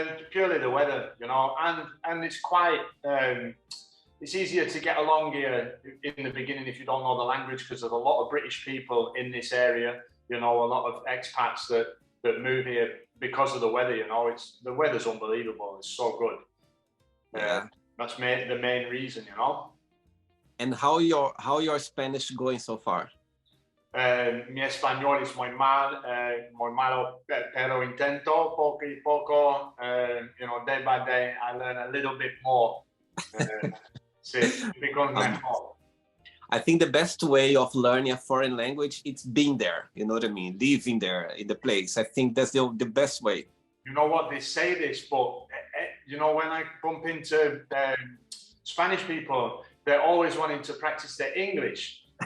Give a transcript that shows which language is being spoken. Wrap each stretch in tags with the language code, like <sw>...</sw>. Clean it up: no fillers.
<en>Purely the weather, you know, and it's quite. It's easier to get along here in the beginning if you don't know the language, because there's a lot of British people in this area. You know, a lot of expats that move here because of the weather. You know, the weather's unbelievable. It's so good. Yeah. That's the main reason, you know. And how your Spanish going so far?</en> <es>Mi español es muy malo, pero intento poco y poco.</es> <en>You know, day by day, I learn a little bit more.</en> <es>Sí, becomes mejor.</es> <en>I think the best way of learning a foreign language it's being there. You know what I mean? Living there in the place. I think that's the best way. You know what, they say this, but you know, when I bump into Spanish people, they're always wanting to practice their English.</en>